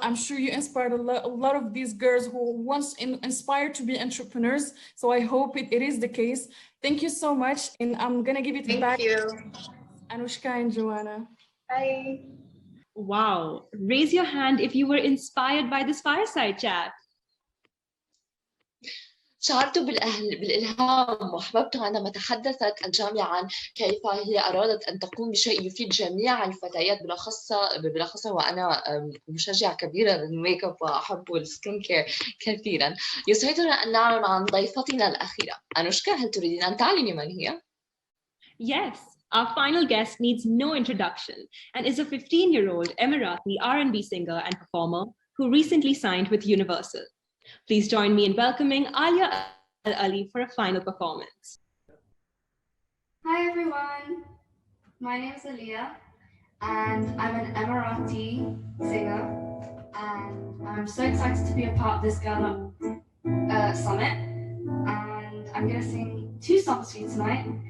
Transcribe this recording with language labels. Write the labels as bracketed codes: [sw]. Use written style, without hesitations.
[en] I'm sure you inspired a lot of these girls who once inspired to be entrepreneurs. So I hope it is the case. Thank you so much. And I'm going to give it back to Anushka and Joanna. Bye. Wow. Raise your hand if you were inspired by this fireside chat. [ar] شعرت بالإلهام وأحببته عندما تحدثت الجامعة عن كيف هي أرادت أن تقوم بشيء يفيد جميع الفتيات، بالأخص وأنا مشجعة كبيرة للميك اب وأحب السكين كير كثيرا. يسعدنا أن نعلم عن ضيفتنا الأخيرة. أنوشكا، هل تريدين أن تعلمي من هي؟ [en] Yes, our final guest needs no introduction and is a 15-year-old Emirati R&B singer and performer who recently signed with Universal. Please join me in welcoming Alia Al-Ali for a final performance. Hi everyone, my name is Alia and I'm an Emirati singer, and I'm so excited to be a part of this Girl Up Summit, and I'm going to sing 2 songs for you tonight.